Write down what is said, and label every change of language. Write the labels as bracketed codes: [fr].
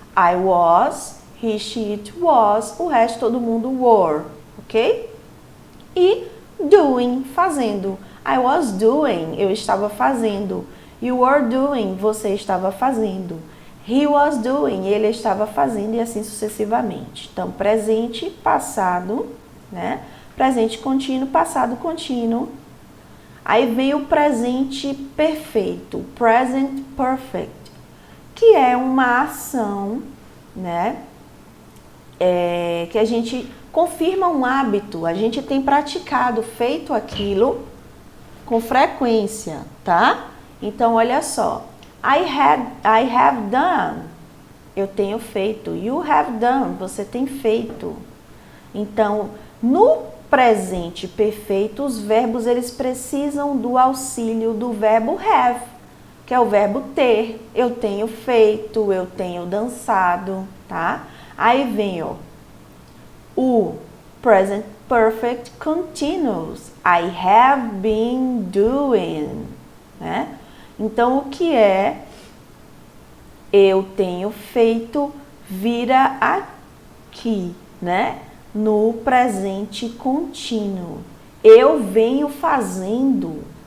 [en] I was, he, she, it, was, o resto todo mundo were, ok? [pt] E doing, fazendo. [en] I was doing, [pt] eu estava fazendo. [en] You were doing, [pt] você estava fazendo. [en] He was doing, [pt] ele estava fazendo e assim sucessivamente. Então, presente, passado, né? Presente contínuo, passado contínuo. Aí vem o presente perfeito, present perfect, que é uma ação, né? Que a gente confirma um hábito, a gente tem praticado, feito aquilo com frequência, tá? Então, olha só. [en] I have done. [pt] Eu tenho feito. [en] You have done. [pt] Você tem feito. Então, no presente perfeito, os verbos eles precisam do auxílio do verbo have, que é o verbo ter. Eu tenho feito, eu tenho dançado, tá? Aí vem, ó, o present perfect continuous. [en] I have been doing, né? [pt] Então, o que é eu tenho feito vira aqui, né? No presente contínuo. Eu venho fazendo.